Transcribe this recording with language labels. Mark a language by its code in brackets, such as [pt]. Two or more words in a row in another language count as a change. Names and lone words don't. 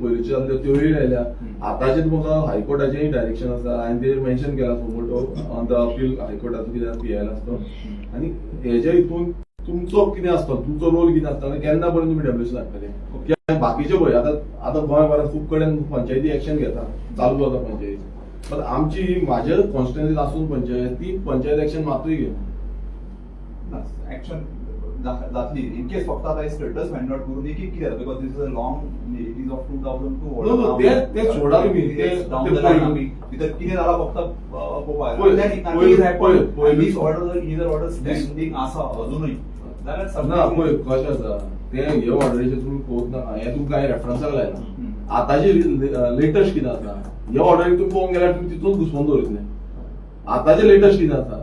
[kok] पयलींच्यो जाल्ल्यो त्योय लायल्या आतांचे तुमकां हायकोर्टाचेंय डायरेक्शन आसा हांवें तेजेर मेन्शन केला [en] suo moto on the appeal [kok] हायकोर्टाचो कित्याक PIL आसता आनी हेजे हितून तुमचो कितें आसता तुमचो रोल कितें आसता आनी केन्ना पर्यंत तुमी डेमोलिशन हाडटले बाकीचे पळय आतां गोंयभरांत खूब कडेन पंचायती एक्शन घेता चालू आसा पंचायती पण आमची म्हाज्या कॉन्स्टिट्युएन्सींत आसून पंचायत एक्शन मातूय घेना एक्शन जातली [en] in case [kok] फक्त आता [en] status find out [kok] करून की कितें [en] because this is a long it is of 2002 [kok] नो ते सोडा तुम्ही ते [en] down the line [kok] आम्ही भितर कितें जाला फक्त [en] this order is order standing [kok] आसा अजूनय जाल्यार ना पळय कशें आसा ते हे ऑर्डरीचे तुमी पळोवंक नाका हे तुमकां हांवें रेफरन्साक लायला आतांचे लेटस्ट कितें आसा हे ऑर्डरीक तुमी पळोवंक गेल्यार तुमी तितून घुसपून दवरतले आतांचे लेटस्ट कितें आसा